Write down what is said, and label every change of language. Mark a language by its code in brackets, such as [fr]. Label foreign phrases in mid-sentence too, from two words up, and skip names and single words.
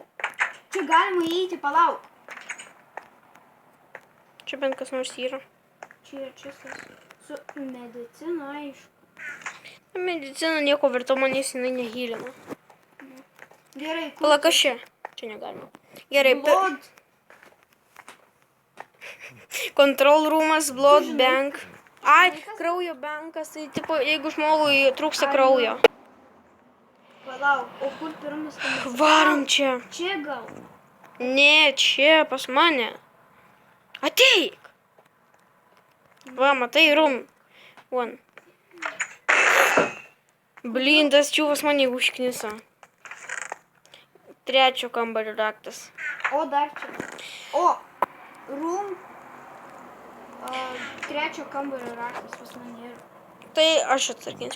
[lt] Čia galima įeiti, palauk. Čia bent kas nors yra. Čia yra čistas. Su medicina, aišku. Medicina nieko verto manęs jinai nehylina. Gerai, kur? Pala, kas čia? Čia negalima. Gerai, [en] Blood. control roomas, blood [lt] Tu žinai- [en] bank. [lt] Ai, kraujo bankas, tai tipo, jeigu žmogui trūksta kraujo. Palauk, o kur pirmas kambarys? Varom čia. Čia gal. Ne, čia pas mane. Ateik. Va, matai, [en] room. One. [lt] Blin, tas čiūvas mane užknisa. 3 kambario raktas. O dar čia. O, room. 3 kambario raktas pas mane yra. Tai aš atsarginsiu.